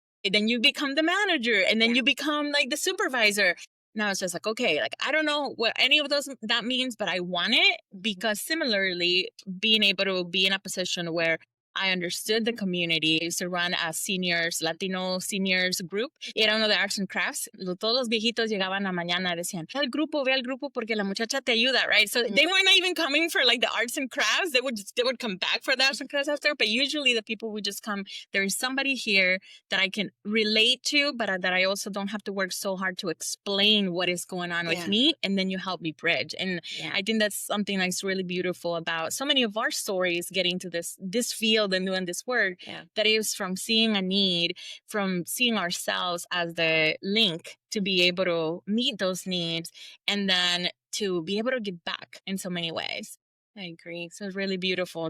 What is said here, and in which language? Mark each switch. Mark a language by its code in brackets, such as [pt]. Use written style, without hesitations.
[en] And then you become the manager, and then you become like the supervisor. Now it's just like, okay, like, I don't know what any of those that means, but I want it, because similarly, being able to be in a position where I understood the community. I used to run a Latino seniors group. [es] Era uno de [en] arts and crafts. [es] Todos los viejitos llegaban a mañana y decían, ve al grupo porque la muchacha te ayuda, right? [en] So they weren't even coming for like the arts and crafts. They would come back for the arts and crafts after. But usually the people would just come, there is somebody here that I can relate to, but that I also don't have to work so hard to explain what is going on with me. And then you help me bridge. And I think that's something that's really beautiful about so many of our stories getting to this field and doing this work, that is from seeing a need, from seeing ourselves as the link to be able to meet those needs, and then to be able to give back in so many ways. I agree. So it's really beautiful.